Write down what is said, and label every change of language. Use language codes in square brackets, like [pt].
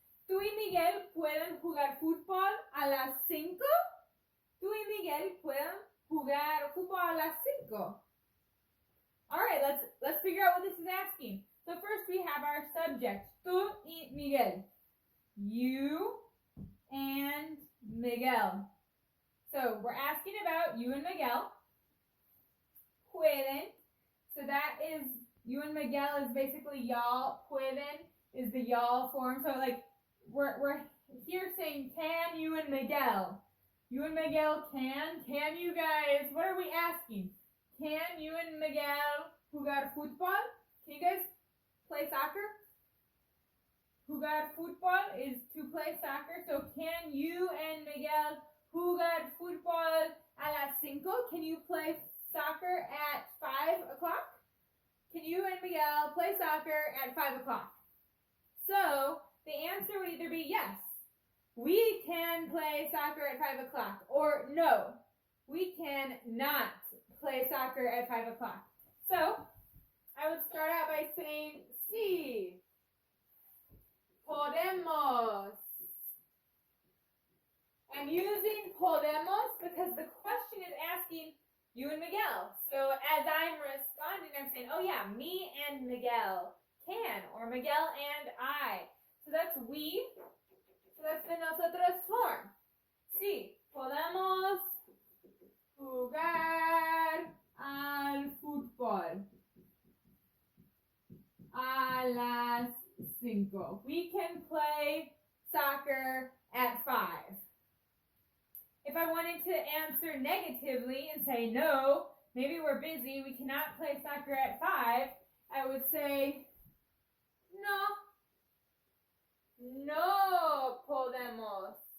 [es] ¿Tú y Miguel pueden jugar fútbol a las 5? ¿Tú y Miguel pueden jugar fútbol a las 5? [en] All right, let's figure out what this is asking. So first we have our subject, [es] tú y Miguel. [en] You and Miguel. So we're asking about you and Miguel. Pueden. So that is, you and Miguel is basically y'all. Pueden is the y'all form. So like we're here saying, can you and Miguel? You and Miguel can you guys, what are we asking? Can you and Miguel [es] jugar fútbol? [en] Can you guys play soccer? [es] Jugar fútbol [en] is to play soccer. So can you and Miguel [es] jugar fútbol a las 5? [en] Can you play soccer at 5 o'clock? Can you and Miguel play soccer at 5 o'clock? So the answer would either be yes, we can play soccer at 5 o'clock, or no, we can not play soccer at 5 o'clock. So I would start out by saying sí. [es] Podemos. [en] I'm using podemos because the question is asking you and Miguel. So as I'm responding, I'm saying, oh yeah, me and Miguel can, or Miguel and I. So that's we. So that's the nosotros form. [es] Sí, podemos jugar al fútbol a las 5. [en] We can play soccer at 5. If I wanted to answer negatively and say no, maybe we're busy, we cannot play soccer at 5, I would say [es] no podemos.